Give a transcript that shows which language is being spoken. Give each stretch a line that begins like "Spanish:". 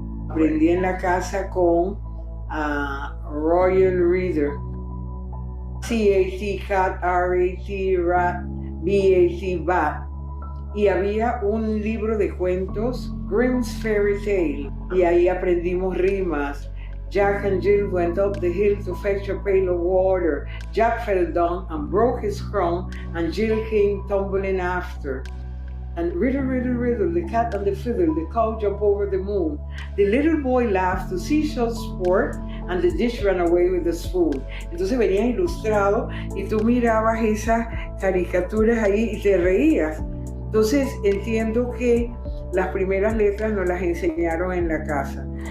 Spanish: Aprendí en la casa con Royal Reader.
English: C-A-C, cat, R-A-T, rat, B-A-C, bat.
Spanish: Y había un libro de cuentos, Grimm's Fairy Tale, y ahí aprendimos rimas.
English: Jack and Jill went up the hill to fetch a pail of water. Jack fell down and broke his crown, and Jill came tumbling after. And riddle, riddle, riddle, the cat and the fiddle, the cow jumped over the moon. The little boy laughed to see such sport, and the dish ran away with the spoon.
Spanish: Entonces venía ilustrado y tú mirabas esas caricaturas ahí y te reías. Entonces entiendo que las primeras letras nos las enseñaron en la casa.